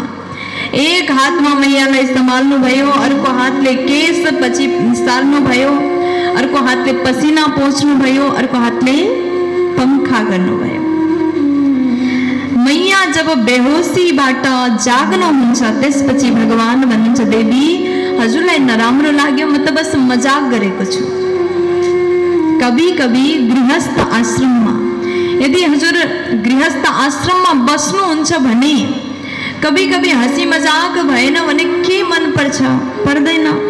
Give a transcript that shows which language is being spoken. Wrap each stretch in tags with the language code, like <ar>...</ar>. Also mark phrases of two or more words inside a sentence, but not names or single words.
<ne>एक हातमा मैयालाई सम्हाल्नुभयो, अर्को हातले केश पछि सार्नुभयो, अर्को हातले पसिना पोछ्नुभयो, अर्को हातले पंखा गर्नुभयो। मैया जब बेहोसीबाट जाग्नुहुन्छ त्यसपछि भगवान भन्नुहुन्छ, देवी हजुरलाई नराम्रो लाग्यो, म त बस मजाक गरेको छु।</ne> <hi>कभी कभी</hi> <ne>गृहस्थ आश्रममा यदि हजुर गृहस्थ आश्रममा बस्नुहुन्छ भने</ne> <hi>कभी कभी हँसी मजाक</hi> <ne>भएन भने के मन पर्छ? पर्दैन।</ne>